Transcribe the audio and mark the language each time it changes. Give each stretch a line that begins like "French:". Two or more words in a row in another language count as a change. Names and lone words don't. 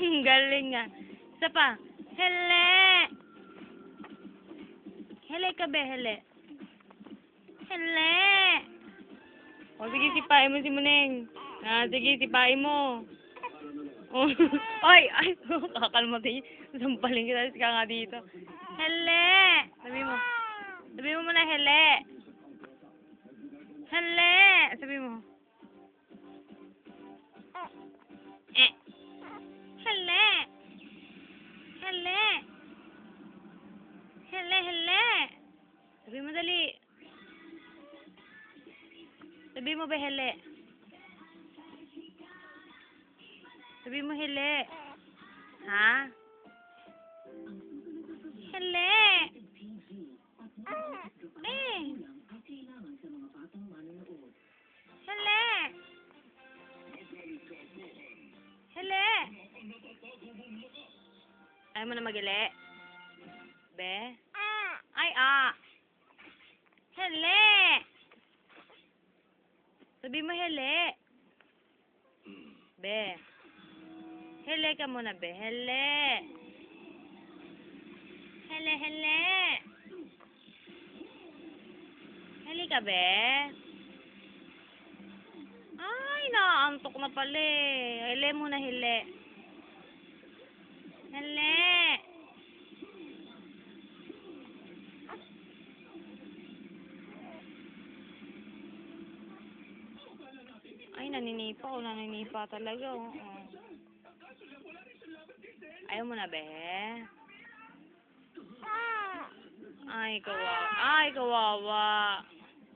Filipino: Galing nga. Isa pa. Hele! Hele ka be, hele. Hele! O, sige, sipain mo si Muneng. Sige, sipain mo. Oh. Ay, ay, kakalmatay. Sampaling kita, ka nga dito. Hele! Sabi mo. Sabi mo muna, hele. Hele! Sabi mo. Hele! Hele! Hele, hele! Sabi mo dali. Sabi mo ba hele? Sabi mo hele. Ha? Hele! Hele! Hele! Ayaw mo na magili? Be? Ay, Hele! Sabi mo hele. Be. Hele ka muna, be. Hele. Hele, hele. Hele ka, be. Ay, naantok na pala eh. Hele muna, hele. Hele. Ay, naninipa o naninipa talaga. Oh. Ayaw mo na, be. Ay, kawawa. Ay, kawawa.